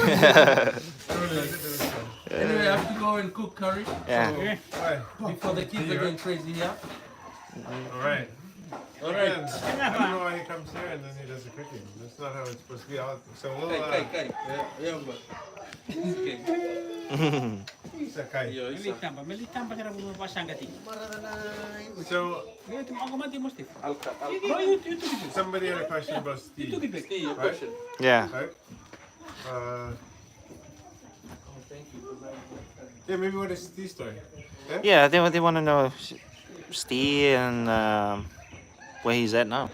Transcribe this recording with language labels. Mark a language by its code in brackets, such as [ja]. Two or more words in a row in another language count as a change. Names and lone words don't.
[en] Anyway, I have to go and cook curry. Yeah. Why? Before the kids are going crazy here. Alright. Alright. I don't know why he comes here and then he does the cooking. That's not how it's supposed to be. So we'll. Kai. Yeah, but. Okay. Isa Kai. Melitang pa kira bumapa sangkati. So Ngayon ako mati mo Steve. Alka. No, you took it. somebody had a question about You took Steve. it back. Your Right. question. Yeah. Right? Thank you. Yeah, maybe what is Steve's story? Yeah, they want to know Steve and where he's at now.